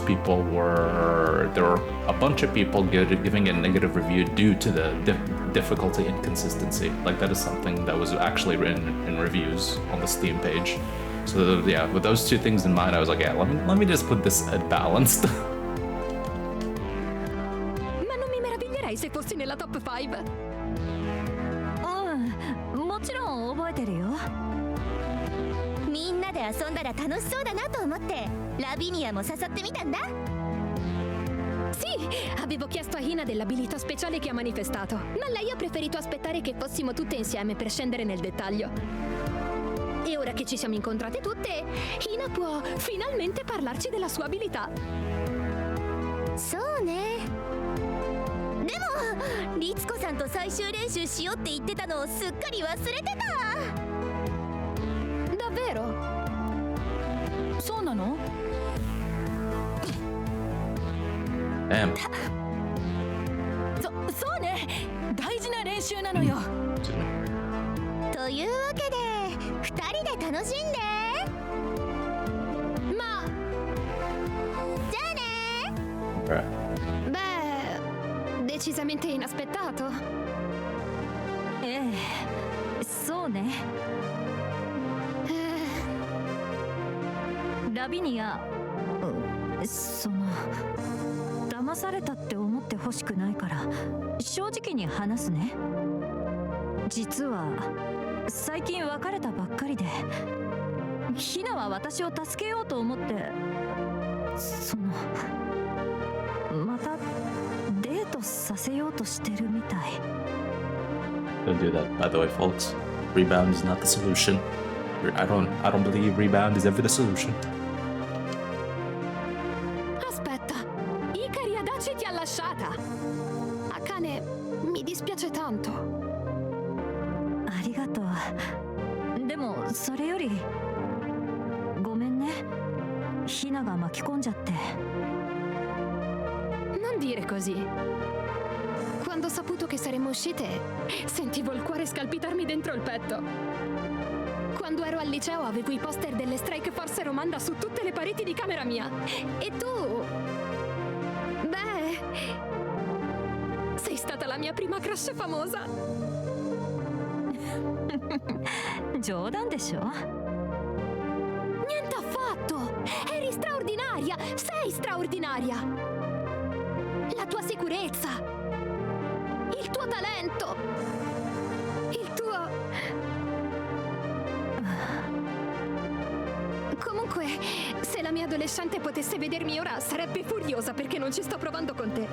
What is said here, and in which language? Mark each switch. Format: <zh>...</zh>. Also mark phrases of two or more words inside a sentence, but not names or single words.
<en>There were a bunch of people giving a negative review due to the difficulty inconsistency. Like that is something that was actually written in reviews on the Steam page. So yeah, with those two things in mind, I was like, yeah, let me just put this at balanced.</en> <it>Ma non mi meraviglierei se fossi nella top 5.</it> <ja>もちろん覚えてるよ。みんなで遊んだら楽しそうだなと思ってラビニアも誘ってみたんだ。</ja> <it>Sì, avevo chiesto a Hina dell'abilità speciale che ha manifestato, ma lei ha preferito aspettare che fossimo tutte insieme per scendere nel dettaglio. E ora che ci siamo incontrate tutte, Hina può finalmente parlarci della sua abilità.</it> <ja>そうね。でも律子さんと最終練習しようって言ってたのをすっかり忘れてた。</ja> <it>Davvero?</it> <ja>そうなの? Damn. そうね。大事な練習なのよ。というわけで2人で楽しんで。まあ。じゃあね。</ja> <it>Beh, decisamente inaspettato.</it> <ja>そうね。ラビニア、騙されたって思ってほしくないから正直に話すね。実は最近別れたばっかりで、ヒナは私を助けようと思ってまたデートさせようとしてるみたい。</ja> <en>Don't do that, by the way, folks. Rebound is not the solution. I don't believe rebound is ever the solution.</en> <it>Aspetta, Ikari Adachi ti ha lasciata. Akane, mi dispiace tanto.</it> <ja>ありがとう。でもそれよりごめんね。ヒナが巻き込んじゃって。</ja> <it>Non dire così. Quando ho saputo che saremmo uscite, sentivo il cuore scalpitarmi dentro il petto. Quando ero al liceo avevo i poster delle Strike Force Romanda su tutte le pareti di camera mia. E tu... Beh... sei stata la mia prima crush famosa. 冗談でしょ? Niente affatto! Eri straordinaria! Sei straordinaria! La tua sicurezza! Il tuo talento! Il tuo... Comunque, se la mia adolescente potesse vedermi ora, sarebbe furiosa perché non ci sto provando con te.</it>